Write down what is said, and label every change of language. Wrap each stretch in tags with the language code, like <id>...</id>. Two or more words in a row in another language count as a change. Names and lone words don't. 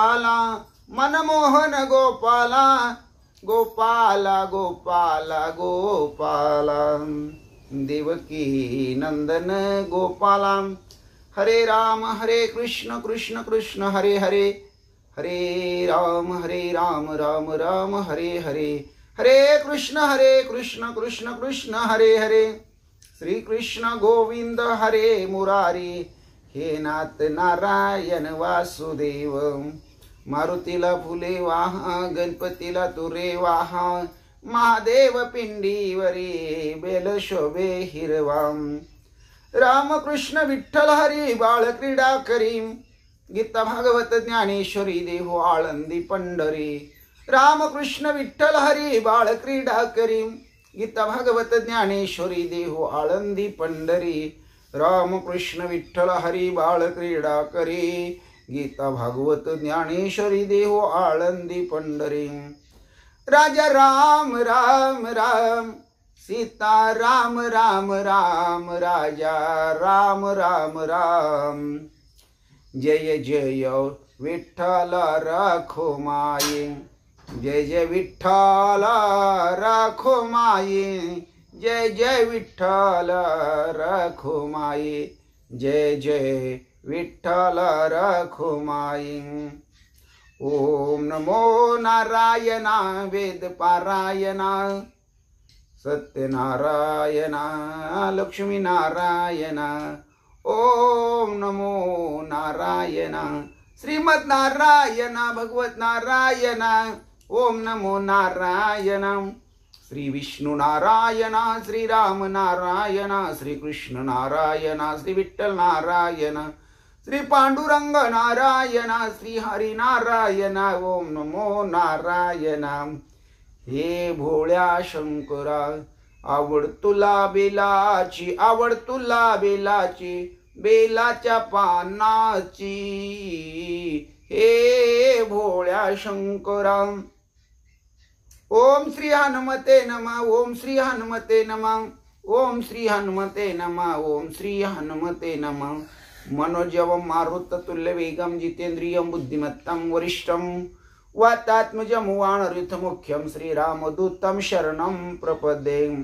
<sa>गोपाला, मनमोहन गोपाला, गोपाला गोपाला गोपाला देवकी नंदन गोपाला हरे राम कृष्ण कृष्ण हरे हरे हरे राम राम राम हरे हरे हरे कृष्ण कृष्ण कृष्ण हरे हरे श्री कृष्ण गोविंद हरे मुरारी हे नाथ नारायण वासुदेव</sa> <mr>मारुतीला फुले वाहा गणपतीला तुरे वाहा महादेव पिंडीवरी बेल शोभे हिरवा रामकृष्ण विठ्ठल हरी बाळ क्रीडा करी गीता भागवत ज्ञानेश्वरी देहो आळंदी पंढरी रामकृष्ण विठ्ठल हरी बाळ क्रीडा करी गीता भागवत ज्ञानेश्वरी देहो आळंदी पंढरी रामकृष्ण विठ्ठल हरी बाळ क्रीडा करी गीता भागवत ज्ञानेश्वरी देहो आळंदी पंढरी राजा राम राम राम सीता राम राम राम राजा राम राम राम जय जय विठ्ठल राखो माये जय जय विठ्ठल राखो माये जय जय विठ्ठल राखो माये जय जय विठ्ठल राखो माये</mr> <sa>ओम नमो नारायणा वेद पारायणा सत्यनारायणा लक्ष्मी नारायणा ओम नमो नारायणा श्रीमद नारायणा भगवत नारायणा ओम नमो नारायणा श्री विष्णु नारायणा श्री राम नारायणा श्री कृष्ण नारायणा श्री विठ्ठल नारायणा श्री पांडुरंग नारायणा श्री हरी नारायणा ओम नमो नारायणा</sa> <mr>हे भोळ्या शंकरा आवड तुला बेलाची आवड तुला बेलाची बेलाच्या पानाची हे भोळ्या शंकरा</mr> <sa>ओम श्री हनुमते नमः ओम श्री हनुमते नमः ओम श्री हनुमते नमः ओम श्री हनुमते नमः मनोजवं मारुततुल्य वेगं जितेन्द्रियं बुद्धिमत्तं वरिष्ठं वातात्मजं वानरयुथमुख्यं श्रीरामदूतं शरणं प्रपद्ये</sa>